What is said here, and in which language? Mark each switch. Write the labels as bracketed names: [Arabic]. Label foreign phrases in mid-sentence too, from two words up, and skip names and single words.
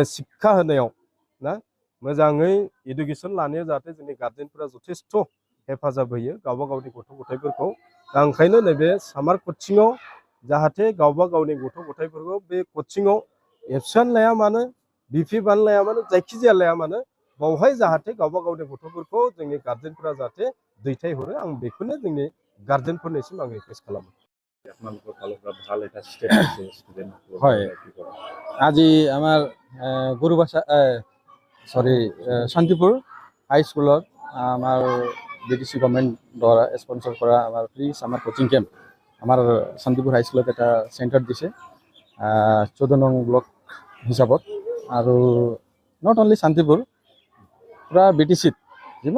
[Bodo] शिक्षा होनायाव ना मोजाङै इडुकेसन लानायाव जाहाथे जोंनि गार्जेनफोरा जथेस्थ' हेफाजाब होयो गावबा गावनि गथ' गथायफोरखौ दा ओंखायनो नैबे सामार कचिङाव जाहाथे गावबा गावनि गथ' गथायफोरखौ बे कचिङाव एबसेन्ट लाया मानो बिपि बान लाया मानो जायखिजाया लाया मानो बावहाय जाहाथे गावबा गावनि गथ'फोरखौ जोंनि गार्जेनफोरा जाहाथे दैथायहरो आं बेखौनो जोंनि गार्जेनफोरनिसिम आं रिकुवेस्ट खालामो [Assamese] হয় আজি আমাৰ গুৰুবাসা শান্তিপুৰ হাই স্কুলত আমাৰ BTC গভৰ্ণমেণ্ট দ্বাৰা স্পন্সৰ কৰা আমাৰ [English] free summer coaching camp [Assamese] আমাৰ শান্তিপুৰ হাই স্কুলত এটা চেণ্টাৰ দিছে 14 নং ব্লক হিচাপত আৰু [English] not only [Assamese] শান্তিপুৰ পুৰা BTCত যিমান